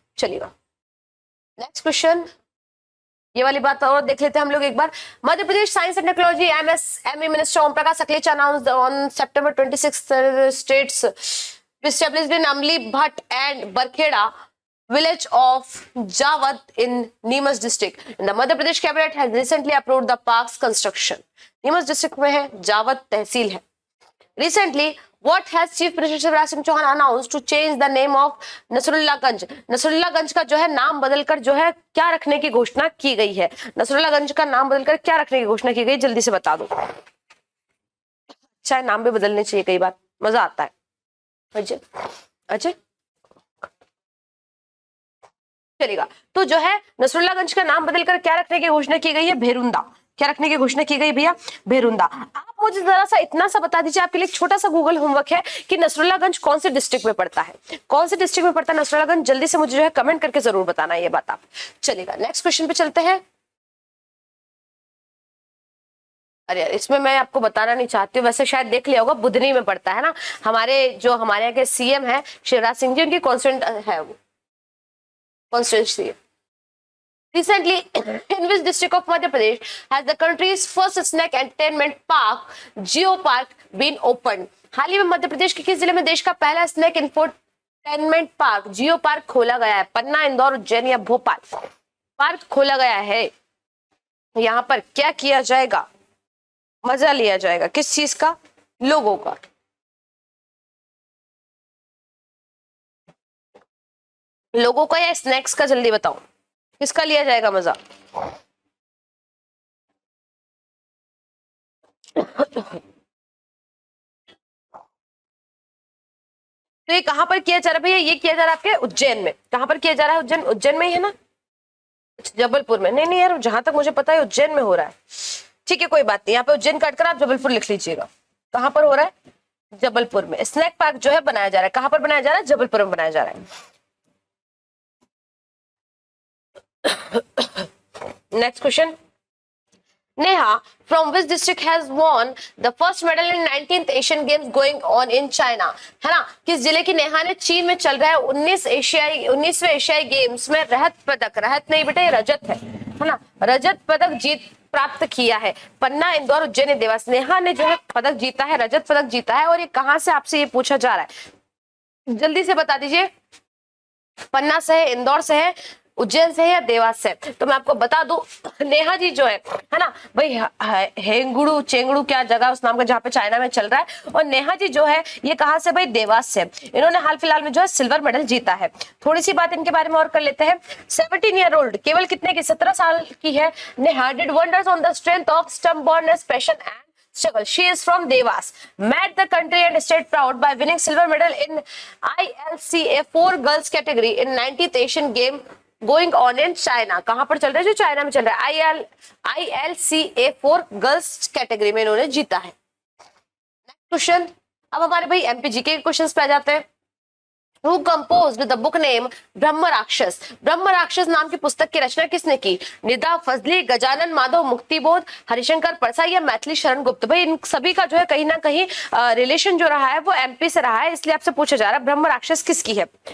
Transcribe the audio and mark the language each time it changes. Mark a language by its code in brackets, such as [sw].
[hi] चलिएगा next question, ये वाली बात और देख लेते हैं हम लोग एक बार। [en] Madhya Pradesh science and technology MSME minister Om Prakash Sakalecha announced on September 26 states established in Amli Bhatt and Barkheda village of Jawat in Neemuch district. And the Madhya Pradesh cabinet has recently approved the park's construction. [hi] Neemuch district में है, जावत तहसील है। [en] Recently, what has Chief Minister Shivraj Singh Chouhan announced to change the name of Nasrullaganj? [hi] Nasrullaganj का जो है नाम बदलकर जो है क्या रखने की घोषणा की गई है? नसरुल्लागंज का नाम बदलकर क्या रखने की घोषणा की गई, जल्दी से बता दो। अच्छा है, नाम भी बदलने चाहिए कई बार, मजा आता है। अजय अजय चलेगा। तो जो है नसरुल्लागंज का नाम बदलकर क्या रखने की घोषणा की गई है, भेरुंदा। क्या रखने की घोषणा की गई भैया, भेरुंदा। आप मुझे जरा सा इतना सा बता दीजिए, आपके लिए एक छोटा सा गूगल होमवर्क है कि नसरुल्लागंज कौन से डिस्ट्रिक्ट में पड़ता है, कौन से डिस्ट्रिक्ट में पड़ता है नसरुल्लागंज, जल्दी से मुझे जो है कमेंट करके जरूर बताना ये बात आप। चलेगा नेक्स्ट क्वेश्चन पे चलते हैं। अरे यार, इसमें मैं आपको बताना नहीं चाहती हूँ, वैसे शायद देख लिया होगा, बुधनी में पड़ता है ना। हमारे जो हमारे यहाँ के सीएम है शिवराज सिंह जी, उनकी कॉन्स्टिट्यूंट है वो, constituency. [en] Recently, in which district of Madhya Pradesh has the country's first snack entertainment park, Geo Park, been opened? [hi] हाल ही में मध्य प्रदेश के किस जिले में देश का पहला snack infotainment park geo park खोला गया है? पन्ना, इंदौर, उज्जैन या भोपाल पार्क खोला गया है। यहाँ पर क्या किया जाएगा, मजा लिया जाएगा, किस चीज का, लोगों का। लोगों का या स्नैक्स का, जल्दी बताओ किसका लिया जाएगा मजा। तो ये कहां पर किया जा रहा है भैया? ये किया जा रहा है आपके उज्जैन में। कहां पर किया जा रहा है? उज्जैन, उज्जैन में ही है ना? जबलपुर में? नहीं नहीं यार, जहां तक मुझे पता है उज्जैन में हो रहा है। ठीक है कोई बात नहीं, यहाँ पे उज्जैन काटकर आप जबलपुर लिख लीजिएगा। कहां पर हो रहा है? जबलपुर में स्नैक पार्क जो है बनाया जा रहा है। कहां पर बनाया जा रहा है? जबलपुर में बनाया जा रहा है। [en] Next question, Neha from which district has won the first medal in 19th Asian Games going on in China? [hi] है ना, किस जिले की नेहा ने चीन में चल रहा है 19वें एशियाई गेम्स में रहत पदक, रहत नहीं बेटा ये रजत है ना, रजत पदक जीत प्राप्त किया है। पन्ना, इंदौर, उज्जैन, देवास। नेहा ने जो है पदक जीता है, रजत पदक जीता है। और ये कहां से आपसे ये पूछा जा रहा है, जल्दी से बता दीजिए। पन्ना से है, इंदौर से है, उज्जैन से है या देवास से? तो मैं आपको बता दूं, नेहा जी जो है ना भाई, हेंगुड़ू चेंगड़ू क्या जगह उस नाम का, जहाँ पे चाइना में चल रहा है। और नेहा जी जो है ये कहां से भाई? देवास से। इन्होंने हाल फिलहाल में जो है सिल्वर मेडल जीता है। थोड़ी सी बात इनके बारे में और कर लेते हैं। [en] 17 year old, [hi] केवल कितने की? 17 साल की है Neha. [en] Did wonders on the strength of stubbornness, passion and struggle. She is from Devas. Made the country and state proud by winning silver medal in ILCA 4 girls category in 90th Asian Game going on in China. [hi] कहां पर चल रहा है? जो China में चल रहा है। ILCA 4 गर्ल्स कैटेगरी में इन्होंने जीता है। नेक्स्ट क्वेश्चन, अब हमारे भाई एमपीजी के क्वेश्चंस पे आ जाते हैं। [en] Who composed the book name Brahma Rakshas? [hi] ब्रह्म राक्षस नाम की पुस्तक की रचना किसने की? निदा फजली, गजानन माधव मुक्तिबोध, हरिशंकर परसाई या मैथिली शरण गुप्त? भाई इन सभी का जो है कहीं ना कहीं रिलेशन जो रहा है वो एमपी से रहा है, इसलिए आपसे पूछा जा रहा है ब्रह्म राक्षस किसकी है?